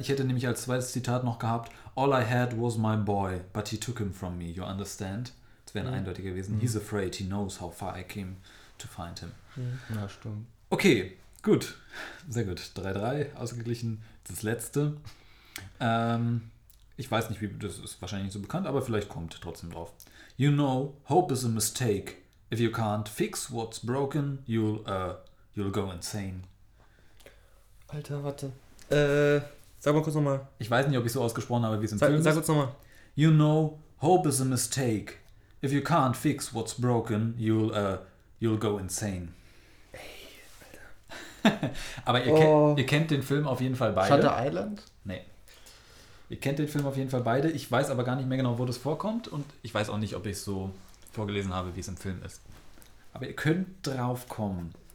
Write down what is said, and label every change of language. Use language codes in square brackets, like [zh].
[de] Ich hätte nämlich als zweites Zitat noch gehabt: [en] All I had was my boy, but he took him from me, you understand? [de] Das wäre eindeutig gewesen. Mhm. [en] He's afraid, he knows how far I came to find him. [de] Mhm. Ja, stimmt. Okay, gut. Sehr gut. 3-3 ausgeglichen. Das letzte. Ich weiß nicht, wie das ist wahrscheinlich nicht so bekannt, aber vielleicht kommt trotzdem drauf. [en] You know, hope is a mistake. If you can't fix what's broken, you'll go insane. [de] Alter, warte. Sag mal kurz nochmal. Ich weiß nicht, ob ich so ausgesprochen habe, wie es im Film ist. Sag kurz nochmal. [en] You know, hope is a mistake. If you can't fix what's broken, you'll go insane. [de] Ey, Alter. Aber ihr kennt den Film auf jeden Fall beide. Shutter Island? Nee. Ihr kennt den Film auf jeden Fall beide. Ich weiß aber gar nicht mehr genau, wo das vorkommt. Und ich weiß auch nicht, ob ich es so vorgelesen habe, wie es im Film ist. Aber ihr könnt drauf kommen.